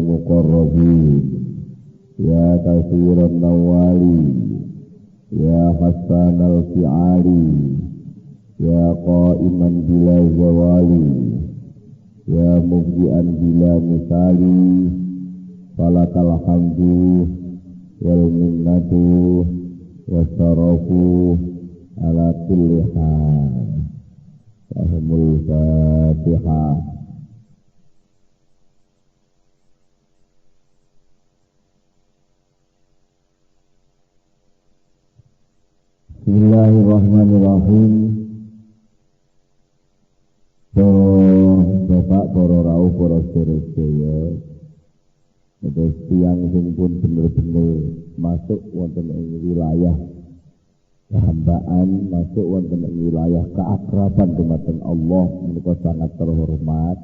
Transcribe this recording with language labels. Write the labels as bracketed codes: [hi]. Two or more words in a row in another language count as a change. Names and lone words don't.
[ar] مقربين يا كثير النوال يا حسن الفعال يا قائما بلا زوال يا مبدعا بلا مثال فلك الحمد والمنة والشرف على كل حال. Ahumul Fatihah. Bismillahirrahmanirrahim. [jv] Bapak, para rawuh, para sedherek, terus tiyang sing pun bener-bener masuk wonten ing wilayah kehambaan, masuk wonten ing wilayah keakraban dumateng Allah menika [id] sangat terhormat.